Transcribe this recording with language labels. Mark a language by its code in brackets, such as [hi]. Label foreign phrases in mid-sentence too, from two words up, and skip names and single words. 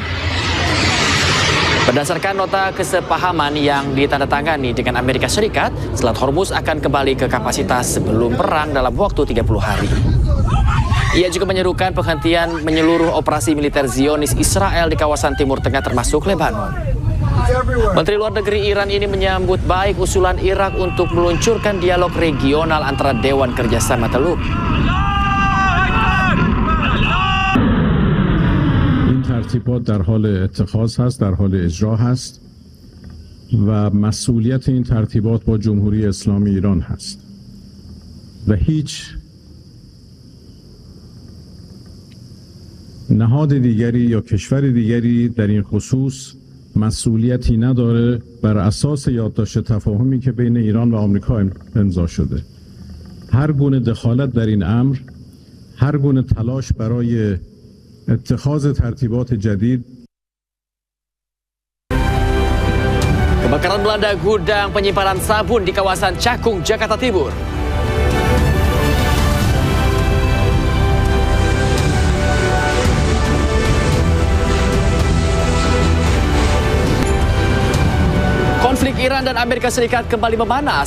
[id] Berdasarkan nota kesepahaman yang ditandatangani dengan Amerika Serikat, Selat Hormuz akan kembali ke kapasitas sebelum perang dalam waktu 30 hari. Ia juga menyerukan penghentian menyeluruh operasi militer Zionis Israel di kawasan Timur Tengah termasuk Lebanon. Menteri Luar Negeri Iran ini menyambut baik usulan Irak untuk meluncurkan dialog regional antara Dewan Kerjasama Teluk. [fa] ترتیبات در حال اتخاذ هست، در حال اجرا هست و مسئولیت این ترتیبات با جمهوری اسلامی ایران هست و هیچ نهاد دیگری یا کشور دیگری در این خصوص مسئولیتی نداره بر اساس یادداشت تفاهمی که بین ایران و آمریکا امضا شده. هر گونه دخالت در این امر، هر گونه تلاش برای اتخاذ ترتیبات جدید. [id] Kebakaran melanda gudang penyimpanan sabun di kawasan Cakung, Jakarta Timur. Konflik Iran dan Amerika Serikat kembali memanas.